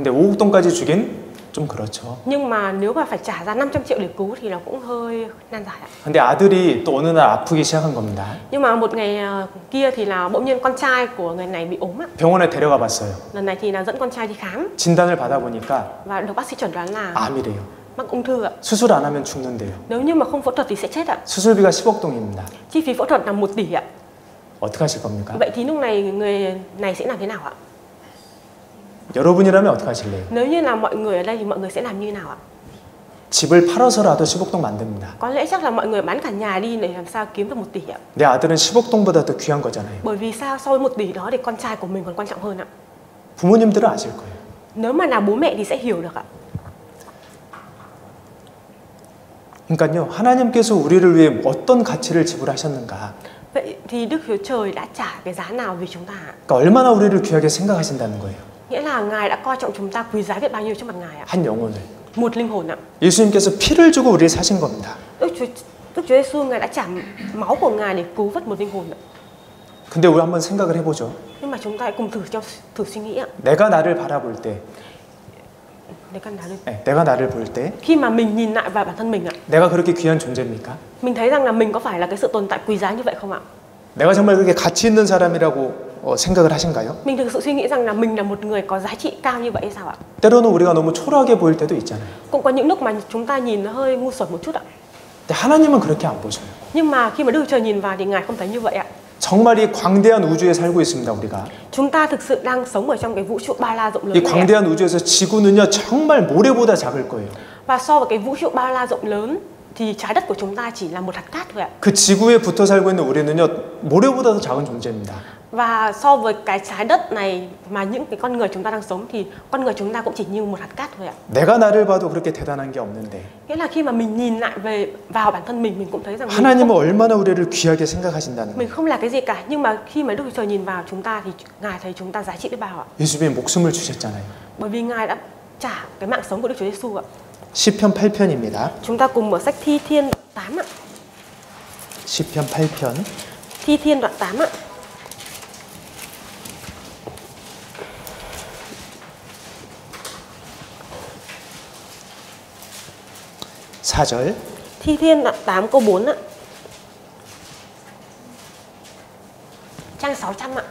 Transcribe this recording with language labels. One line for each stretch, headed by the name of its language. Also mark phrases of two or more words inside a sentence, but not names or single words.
Korean: 근데 5억 동까지 주긴 좀 그렇죠.
Vietnamese: Nhưng mà nếu mà phải trả ra 500 triệu để cứu thì nó cũng hơi nan giải ạ.
Korean: 근데 아들이 또 어느 날 아프기 시작한 겁니다.
Vietnamese: Nhưng mà một ngày kia thì là bỗng nhiên con trai của người này bị ốm ạ.
Korean: 병원에 데려가 봤어요.
Vietnamese: Lần này thì là dẫn con trai đi khám
Korean: 진단을 받아보니까
Vietnamese: và được bác sĩ chẩn đoán là
Korean: 암이래요.
Vietnamese: mắc ung thư ạ.
Korean: 수술 안 하면 죽는데요.
Vietnamese: Nếu như mà không phẫu thuật thì sẽ chết ạ.
Korean: 수술비가 10억 동입니다.
Vietnamese: Chi phí phẫu thuật là 1 tỷ ạ.
Korean: 어떻게 하실 겁니까?
Vietnamese: Vậy thì lúc này người này sẽ làm thế nào ạ?
Korean: 여러분이라면 어떻게 하실래요?
Vietnamese: Nếu như là mọi người ở đây thì mọi người sẽ làm như nào ạ?
Korean: 집을 팔아서라도 10억 동 만듭니다.
Vietnamese: Có lẽ chắc là mọi người bán cả nhà đi để làm sao kiếm được 1 tỷ ạ.
Korean: 내 아들은 10억 동보다 더 귀한 거잖아요.
Vietnamese: Bởi vì sao so với 1 tỷ đó thì con trai của mình còn quan trọng hơn ạ.
Korean: 부모님들은 아실 거예요.
Vietnamese: Nếu mà là bố mẹ thì sẽ hiểu được ạ.
Korean: 그러니까요, 하나님께서 우리를 위해 어떤 가치를 지불하셨는가?
Vietnamese: Vậy thì Đức Chúa Trời đã trả cái giá nào vì chúng ta ạ?
Korean: 그러니까 얼마나 우리를 귀하게 생각하신다는 거예요.
Vietnamese: Nghĩa là Ngài đã coi trọng chúng ta quý giá biết bao nhiêu trước mặt Ngài ạ.
Korean: 한 영혼을.
Vietnamese: Một linh hồn ạ.
Korean: 예수님께서 피를 주고 우리를 사신 겁니다.
Vietnamese: Đức Chúa Giêsu Ngài đã trả máu của Ngài để cứu vớt một linh hồn ạ.
Korean: 근데 우리 한번 생각을 해보죠.
Vietnamese: Nhưng mà chúng ta hãy cùng thử suy nghĩ ạ.
Korean: 내가 나를 바라볼 때, 내가 나를 볼 때,
Vietnamese: Khi mà mình nhìn lại vào bản thân mình ạ,
Korean: 내가 그렇게 귀한 존재입니까?
Vietnamese: mình thấy rằng là mình có phải là cái sự tồn tại quý giá như vậy không ạ?
Korean: 내가 정말 그렇게 가치 있는 사람이라고 생각을 하신가요?
Vietnamese: Mình thực sự suy nghĩ rằng là mình là một người có giá trị cao như vậy hay sao ạ?
Korean: 때로는 우리가 너무 초라하게 보일 때도 있잖아요.
Vietnamese: Cũng có những lúc mà chúng ta nhìn nó hơi ngu xuẩn một chút ạ.
Korean: 근데 하나님은 그렇게 안 보셔요.
Vietnamese: Nhưng mà khi mà Đức Chúa Trời nhìn vào thì Ngài không thấy như vậy ạ.
Korean: 정말 이 광대한 우주에 살고 있습니다, 우리가.
Vietnamese: Chúng ta thực sự đang sống ở trong cái vũ trụ bao la rộng
Korean: 이
Vietnamese: lớn này ạ.
Korean: 광대한 우주에서 지구는요 정말 모래보다 작을 거예요.
Vietnamese: Và so với cái vũ trụ bao la rộng lớn thì trái đất của chúng ta chỉ là một hạt cát thôi ạ.
Korean: 그 지구에 붙어 살고 있는 우리는요 모래보다 더 작은 존재입니다.
Vietnamese: Và so với cái trái đất này mà những cái con người chúng ta đang sống thì con người chúng ta cũng chỉ như một hạt cát thôi ạ.
Korean: 내가 나를 봐도 그렇게 대단한 게 없는데
Vietnamese: Nghĩa là khi mà mình nhìn lại vào bản thân mình cũng thấy rằng
Korean: 하나님은 얼마나 우리를 귀하게 생각하신다는
Vietnamese: mình không là cái gì cả, nhưng mà khi mà Đức Chúa Trời nhìn vào chúng ta thì Ngài thấy chúng ta giá trị biết bao ạ.
Korean: 예수님이 목숨을 주셨잖아요.
Vietnamese: Bởi vì Ngài đã trả cái mạng sống của Đức Chúa Giêsu ạ.
Korean: 시편 8편입니다.
Vietnamese: Chúng ta cùng mở sách Thi Thiên đoạn 8 ạ.
Korean: 시편 8편
Vietnamese: Thi Thiên đoạn 8 ạ.
Korean: (4절)
Vietnamese: Thi Thiên đoạn 8 câu 4 ạ. Trang 600 ạ.